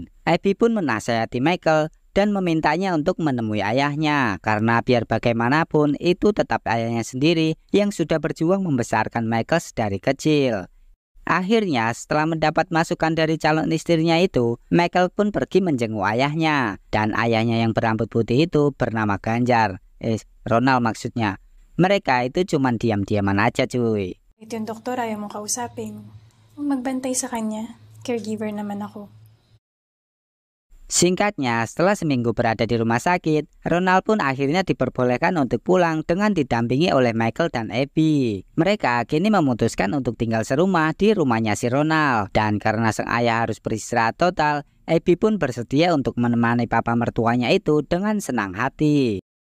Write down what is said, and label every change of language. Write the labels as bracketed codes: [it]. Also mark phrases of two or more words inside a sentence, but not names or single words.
[id] Abby pun menasihati Michael dan memintanya untuk menemui ayahnya karena biar bagaimanapun itu tetap ayahnya sendiri yang sudah berjuang membesarkan Michael dari kecil. Akhirnya setelah mendapat masukan dari calon istrinya itu, Michael pun pergi menjenguk ayahnya. Dan ayahnya yang berambut putih itu bernama Ganjar. Ronald maksudnya. Mereka itu cuman diam-diaman aja cuy. [tl] Ito yung doktor, ayaw mong kausapin. Magbantay sa kanya. Caregiver naman ako. [id] Singkatnya, setelah seminggu berada di rumah sakit, Ronald pun akhirnya diperbolehkan untuk pulang dengan didampingi oleh Michael dan Abby. Mereka kini memutuskan untuk tinggal serumah di rumahnya si Ronald. Dan karena sang ayah harus beristirahat total, Abby pun bersedia untuk menemani papa mertuanya itu dengan senang hati.